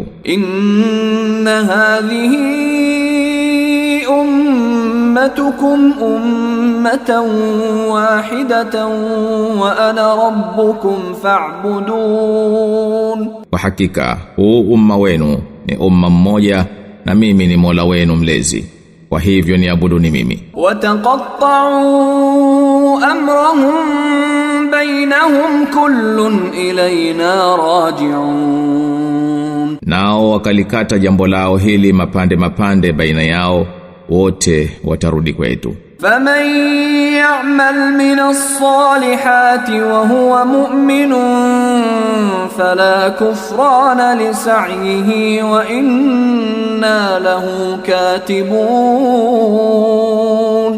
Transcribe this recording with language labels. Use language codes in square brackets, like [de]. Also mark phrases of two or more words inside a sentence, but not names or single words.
[ar] إن هذه أمتكم أمة واحدة وأنا ربكم فاعبدون. [sw] Kwa hakika huu umma wenu ni umma mmoja na mimi ni Mola wenu mlezi, kwa hivyo niabuduni mimi. [ar] وتقطعوا أمرهم بينهم كل إلينا راجعون. [sw] Nao wakalikata jambo lao hili mapande mapande baina yao, wote watarudi kwetu. [ar] فمن يعمل من الصالحات وهو مؤمن فلا كفران لسعيه وإنا له كاتبون.